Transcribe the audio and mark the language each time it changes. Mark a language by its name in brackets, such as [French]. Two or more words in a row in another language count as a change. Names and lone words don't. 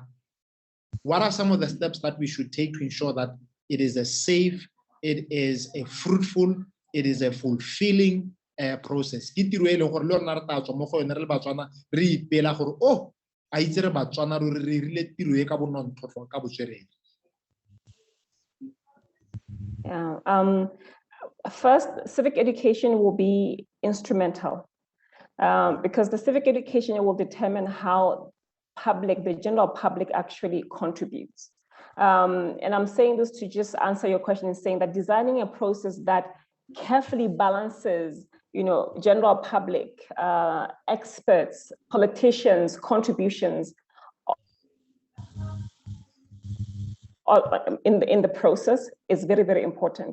[English] What are some of the steps that we should take to ensure that it is a safe, it is a fruitful, it is a fulfilling process? [Tswana] Ke tiro e leng gore le rona re tla tswa mo go yone re le Batswana re ipela gore a itse re Batswana re rile tiro e ka bonontlhotlho ka botswerere. [English] First, civic education will be instrumental because the civic education will determine how the general public actually contributes. And I'm saying this to just answer your question in saying that designing a process that carefully balances, general public, experts, politicians, contributions in the process is very, very important.